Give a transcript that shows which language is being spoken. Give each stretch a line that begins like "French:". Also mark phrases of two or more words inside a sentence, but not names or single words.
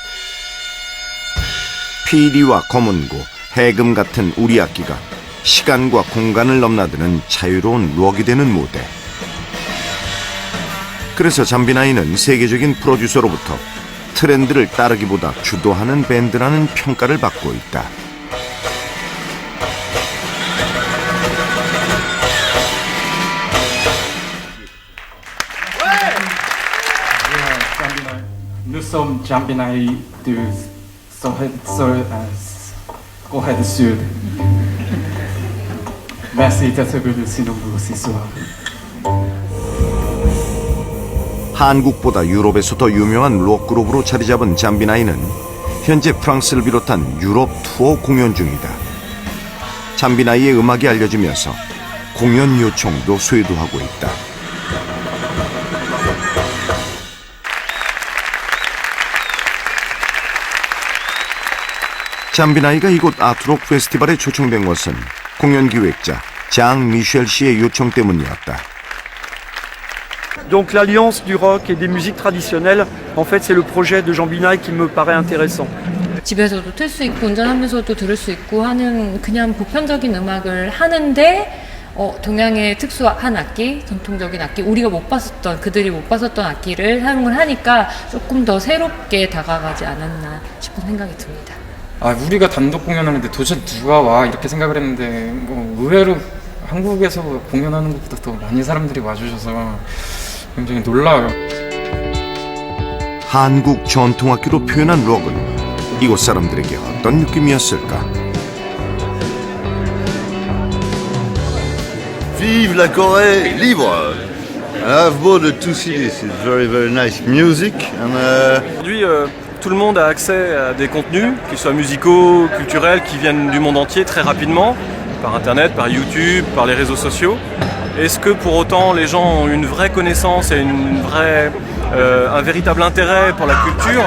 Korean: 피리와 검은고, 해금 같은 우리 악기가 시간과 공간을 넘나드는 자유로운 록이 되는 무대. 그래서 잠비나이는 세계적인 프로듀서로부터 트렌드를 따르기보다 주도하는 밴드라는 평가를 받고 있다.
French: Nous sommes Jambinai du Corée du Sud. Merci d'être venu ici nombreux ce soir.
Korean: 한국보다 유럽에서 더 유명한 록 그룹으로 자리 잡은 잠비나이는 현재 프랑스를 비롯한 유럽 투어 공연 중이다. 잠비나이의 음악이 알려지면서 공연 요청도 쇄도하고 있다. 잠비나이가 이곳 아트록 페스티벌에 초청된 것은 공연 기획자 장 미셸 씨의 요청 때문이었다.
French: Donc l'alliance du rock et des musiques traditionnelles, en fait c'est le projet de Jambinaï qui me paraît intéressant.
Korean: 집에서도 틀 수 있고 운전하면서도 들을 수 있고 하는 그냥 보편적인 음악을 하는데 동양의 특수한 악기, 전통적인 악기, 우리가 못 봤었던, 그들이 못 봤었던 악기를 사용을 하니까 조금 더 새롭게 다가가지 않았나 싶은 생각이 듭니다. 우리가 단독 공연하는데 도대체 누가 와 이렇게 생각을 했는데 의외로 한국에서 공연하는 것보다 더 많이 사람들이 와주셔서 굉장히 놀라워요. 한국 전통악기로 표현한 록은 이곳 사람들에게 어떤 느낌이었을까?
French: Vive la Corée libre!
English: I've bought the two CDs. It's very, very nice music.
French: Aujourd'hui, tout le monde a accès à des contenus, qu'ils soient musicaux, culturels, qui viennent du monde entier très rapidement, par Internet, par YouTube, par les réseaux sociaux. Est-ce que pour autant les gens ont une vraie connaissance et un véritable intérêt pour la culture?